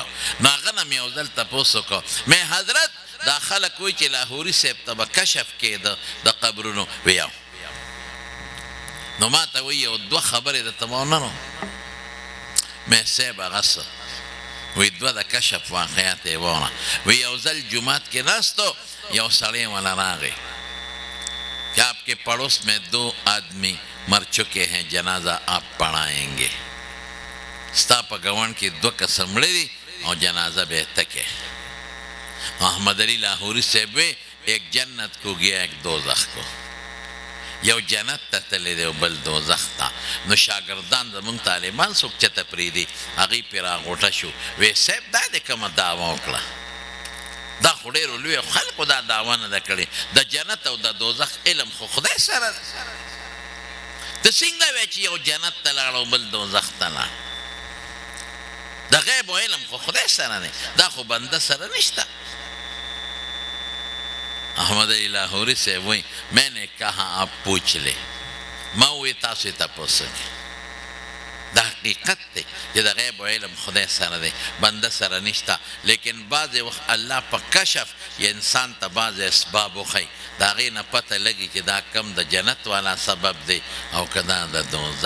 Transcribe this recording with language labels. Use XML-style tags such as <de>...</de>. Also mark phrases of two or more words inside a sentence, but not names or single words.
<ps>نو هغه نه مې یو ځل تپوس وکړو، مې حضرت دا خلک وایي چې لاهوري صاحب ته به کشف کېده د قبرونو. ویاو نو ما ته وایي یو دوه خبرې درته به ونه نو. مې صاحب هغه څه وی دوه د کشف واقعات یې وونه. وی یو ځل جماعت کې ناستو، یو سړی والا راغی</ps> <ur>کہ آپ کے پڑوس میں 2 آدمی مر چکے ہیں، جنازہ آپ پڑھائیں گے.</ur> <ps>ستا په ګاونډ کې 2 کسه مړه دي او جنازه به تکې.</ps> <ur>احمد علی لاہوری صاحب وی ایک جنت کو گیا ایک دوزخ کو.</ur> <ps>یو جنت ته تللی دی او بل دوزخ ته. نو شاګردان زمونږ طالبان څوک چته پرېږدي، هغوی پرې راغوټه شو. وی صاحب دا دې کومه دعوه وکړه، دا خو ډېرو لویو خلکو دا دعوه نه ده کړې. د جنت او د دوزخ علم خو خدای سره ده. ته څنګه وایې چې یو جنت ته لاړ او بل دوزخ ته لاړ؟ د غیب و علم خو خدای سره دی، دا خو بنده سره نشته.</ps> <ur>احمد علی لاہوری سے وہی میں نے کہا آپ پوچھ لے.</ur> <ps>ما وی تاسو تپوس وکړئ. دا حقیقت دی چې د غیب و علم خدای سره دی، بنده سره نشته. لیکن بعضې وخت الله په کشف یا انسان ته بعضې اسباب وښیي، د هغې نه پته لګي چې دا کم د جنت والا سبب دی او که دا د دوزخ.</ps>